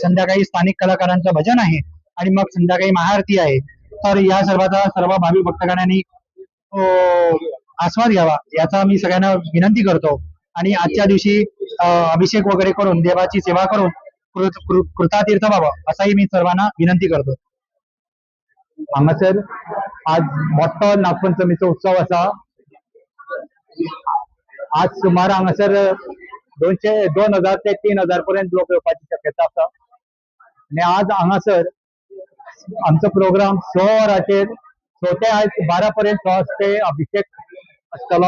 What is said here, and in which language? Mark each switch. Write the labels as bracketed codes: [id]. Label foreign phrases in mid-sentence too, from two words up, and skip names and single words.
[mr] संध्याकाळी स्थानिक कलाकारांचं भजन आहे आणि मग संध्याकाळी महाआरती आहे. तर या सर्वाचा सर्व भाविक भक्तगणांनी आस्वाद घ्यावा याचा मी सगळ्यांना विनंती करतो आणि आजच्या दिवशी अभिषेक वगैरे करून देवाची सेवा करून कृतातीर्थ व्हावं असाही मी सर्वांना विनंती करतो. [kok] हांगासर आज मोठो नागपंचमीचो उत्सव असा. आज सुमार हांगासर 2000 ते 3000 पर्यंत लोक येवपाची शक्यता आसा आणि आज हांगासर आमचो प्रोग्राम 6 वरांचेर 6 ते 12 पर्यंत स्वहस्ते अभिषेक आसतलो.